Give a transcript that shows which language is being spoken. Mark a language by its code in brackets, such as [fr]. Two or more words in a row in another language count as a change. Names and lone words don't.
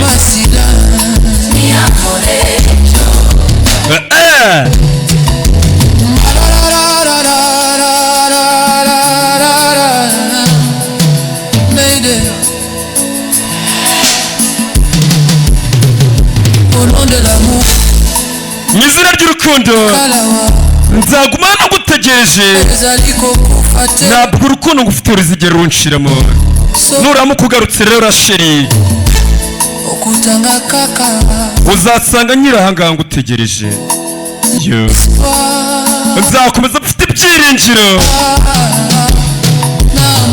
[fr] masida Mayday au nom de l'amour [rw] mu izina ry'urukundo [ln] kalawa [rw] nzaguma nagutegereje [ln] ezali kokufa te [rw] ntabwo urukundo ngufite ruzigera runshiramo nuramuka ugarutse rero sheri [ln] okutanga kaka [rw] uzasanga nyirahangaha ngutegereje yo nzakomeza mfite ibyiringiro [ln] na motema